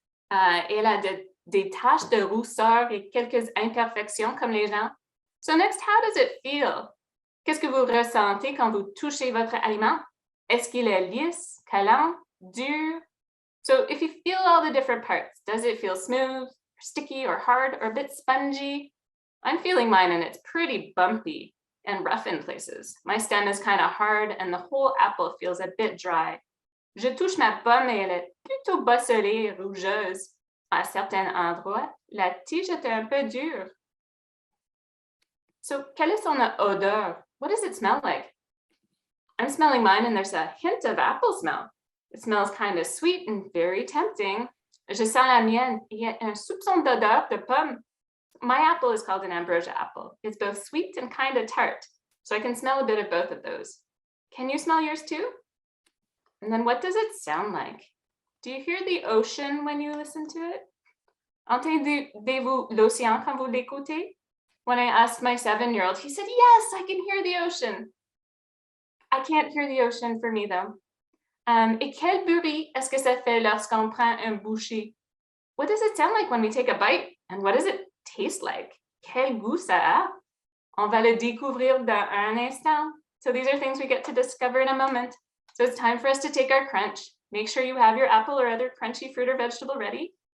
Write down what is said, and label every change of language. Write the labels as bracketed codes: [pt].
[fr] Elle a des taches de rousseur et quelques imperfections comme les gens. [en] So next, how does it feel? [fr] Qu'est-ce que vous ressentez quand vous touchez votre aliment? Est-ce qu'il est lisse, collant, dur? [en] So if you feel all the different parts, does it feel smooth, sticky, or hard, or a bit spongy? I'm feeling mine and it's pretty bumpy and rough in places. My stem is kind of hard and the whole apple feels a bit dry. [fr] Je touche ma pomme et elle est plutôt bosselée et rougeuse. À certains endroits, la tige est un peu dure. [en] So, [fr] quelle est son odeur? [en] What does it smell like? I'm smelling mine and there's a hint of apple smell. It smells kind of sweet and very tempting. [fr] Je sens la mienne. Il y a un soupçon d'odeur de pomme. [en] My apple is called an ambrosia apple. It's both sweet and kind of tart. So I can smell a bit of both of those. Can you smell yours too? And then what does it sound like? Do you hear the ocean when you listen to it? [fr] Entendez-vous l'océan quand vous l'écoutez? [en] When I asked my 7-year-old, he said, yes, I can hear the ocean. I can't hear the ocean for me though. [fr] Et quel bruit est-ce que ça fait lorsqu'on prend un bouchée? [en] What does it sound like when we take a bite? And what does it taste like? [fr] Quel goût ça a? On va le découvrir dans un instant. [en] So these are things we get to discover in a moment. So it's time for us to take our crunch. Make sure you have your apple or other crunchy fruit or vegetable ready.